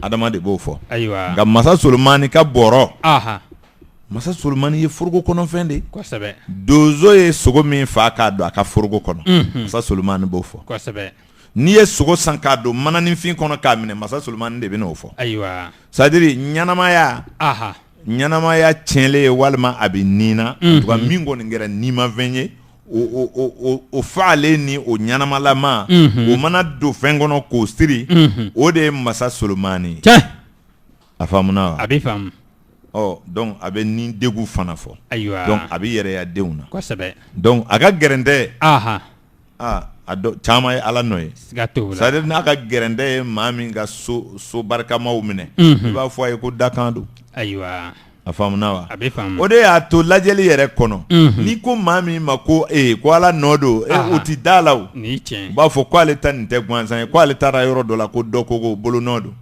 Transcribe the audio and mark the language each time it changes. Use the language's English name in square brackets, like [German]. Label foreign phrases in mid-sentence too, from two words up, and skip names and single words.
[Bambara] adama de b'o fɔ Ayiwa. nka masa solomani ka bɔrɔ Aha. masa solomani ye foroko kɔnɔfɛn de ye Kosɛbɛ. donso ye sogo min fa k'a don a ka foroko kɔnɔ Mhm. masa solomani b'o fɔ Kosɛbɛ. n'i ye sogo san k'a don mananifin kɔnɔ k'a minɛ masa solomani de bɛ n'o fɔ Ayiwa. [French] c'est à dire [Bambara] ɲɛnamaya Aha. ɲɛnamaya tiɲɛlen ye walima a bɛ nin na Mhm. nka min kɔni kɛra nimafɛn ye o fa'ale ni o ɲɛnamalama Mhm. o mana don fɛn kɔnɔ k'o siri Mhm. o de ye masa solomani ye Tiɲɛ. a faamuna wa A b'i faamu. ɔ donc a bɛ nin degun fana fɔ Ayiwa. donc a bɛ yɛrɛya denw na Kosɛbɛ. donc a ka gɛrɛntɛ Aha. a dɔ caman ye ala nɔ ye Siga t'o c'est la. [French] à dire [Bambara] n'a ka gɛrɛntɛ ye maa min ka so barikamaw minɛ Mhm. i b'a fɔ a ye ko dakan don Ayiwa. a faamuna wa A b'i faamu. o de y'a to lajɛli yɛrɛ kɔnɔ Mhm. n'i ko maa min ma ko ko ala nɔ don Aha. o ti da la o Nin ye u tiɲɛ ye. b'a fɔ ko ale ta nin tɛ gansan ye ko ale taara yɔrɔ dɔ la ko dɔ ko ko bolonɔ don